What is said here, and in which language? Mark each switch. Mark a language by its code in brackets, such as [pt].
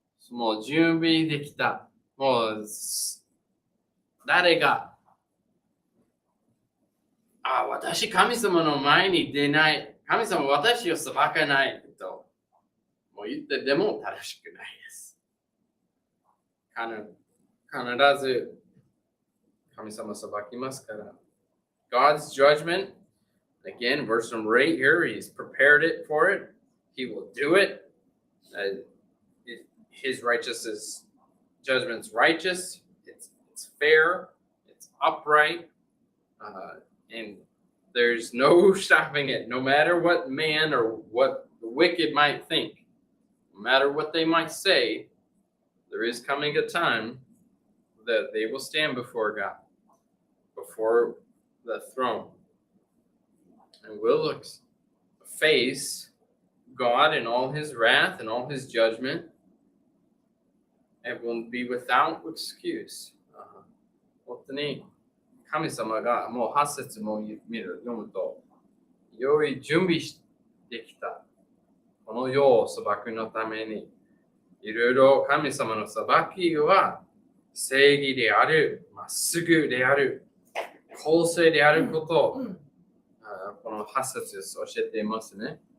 [ja] もう準備できた。もう誰が私神様の前に出ない。神様私を裁かないともう言ってでも正しくないです。必ず神様裁きますから。 [en] God's judgment, again, verse number 8 here, he's prepared it for it. He will do it. His righteousness, judgment's righteous. It's fair. It's upright. And there's no stopping it. No matter what man or what the wicked might think, no matter what they might say, there is coming a time that they will stand before God, before the throne, and will face God in all his wrath and all his judgment, and will be without excuse. [ja] 本当に神様がもう8節も読むと、良い準備してきたこの世を裁くのために、いろいろ神様の裁きは正義である、まっすぐである、公正であることを、この8節です教えていますね。